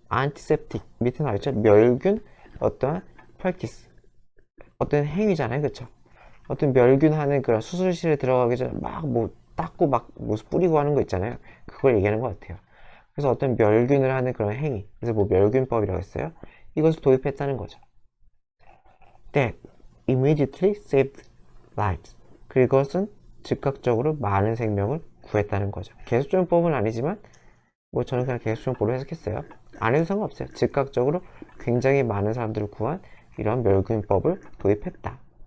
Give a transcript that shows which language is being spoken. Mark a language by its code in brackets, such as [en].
[ko] antiseptic, 밑에 나와있죠? 멸균, 어떠한 practice, 어떤 행위잖아요. 그쵸? 어떤 멸균하는 그런 수술실에 들어가기 전에 막 뭐 닦고 막 뭐 뿌리고 하는 거 있잖아요. 그걸 얘기하는 것 같아요. 그래서 어떤 멸균을 하는 그런 행위, 그래서 뭐 멸균법이라고 했어요. 이것을 도입했다는 거죠. [en] That immediately saved lives. [ko] 그것은 즉각적으로 많은 생명을 구했다는 거죠. 계수적용법은 아니지만 뭐 저는 그냥 계수적용법으로 해석했어요. 안 해도 상관없어요. 즉각적으로 굉장히 많은 사람들을 구한 이런 멸균법을 도입했다.